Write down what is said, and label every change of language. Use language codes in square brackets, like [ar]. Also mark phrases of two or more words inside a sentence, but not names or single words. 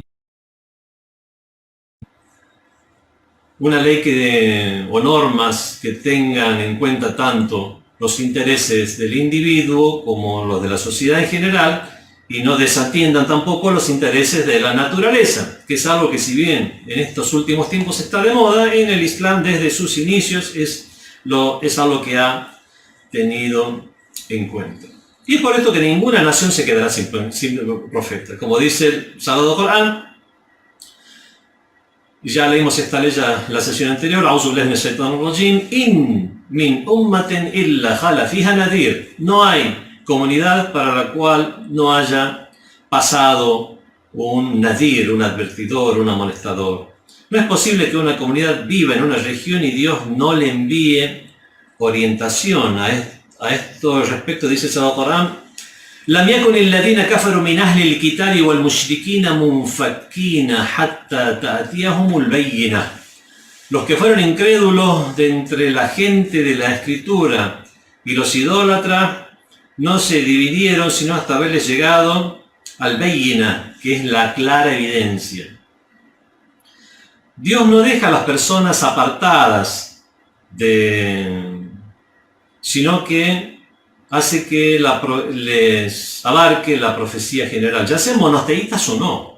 [es] una ley o normas que tengan en cuenta tanto los intereses del individuo como los de la sociedad en general, y no desatiendan tampoco los intereses de la naturaleza, que es algo que, si bien en estos últimos tiempos está de moda, en el Islam desde sus inicios es algo que ha tenido en cuenta. Y es por esto que ninguna nación se quedará sin profeta. Como dice el Sagrado Corán, ya leímos esta ley la sesión anterior, [ar] إن من أمة إلا خلا فيها نذير. [es] No hay comunidad para la cual no haya pasado un nadir, un advertidor, un amonestador. No es posible que una comunidad viva en una región y Dios no le envíe orientación a esto respecto. Dice el Sagrado Corán: [ar] لم يكن الذين كفروا من أهل الكتاب والمشركين منفكين حتى تأتيهم البينة. [es] Los que fueron incrédulos de entre la gente de la Escritura y los idólatras no se dividieron sino hasta haberles llegado al bayina, que es la clara evidencia. Dios no deja a las personas apartadas sino que hace que les abarque la profecía general, ya sean monoteístas o no.